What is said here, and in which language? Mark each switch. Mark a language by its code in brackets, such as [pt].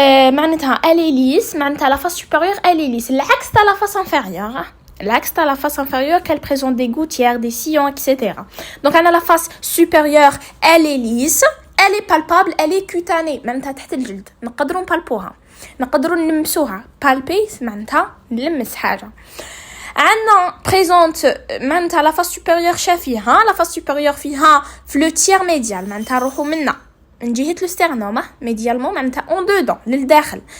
[fr] معناتها elle est lisse, معناتها la face supérieure elle est lisse, [ar] العكس تاع [fr] la face inférieure. L'axe de la face inférieure qu'elle présente des gouttières, des sillons, etc. Donc on a la face supérieure, elle est lisse, elle est palpable, elle est cutanée. [ar] معناتها تحت الجلد نقدروا نبالبوها, نقدروا نلمسوها. palper معناتها نلمس حاجة. [fr] عندنا présente معناتها la face supérieure شافيها, la face supérieure فيها في le tiers médial, [ar] معناتها نروحوا منا من جهة السترنوم [fr] médialement, معناتها en dedans للداخل.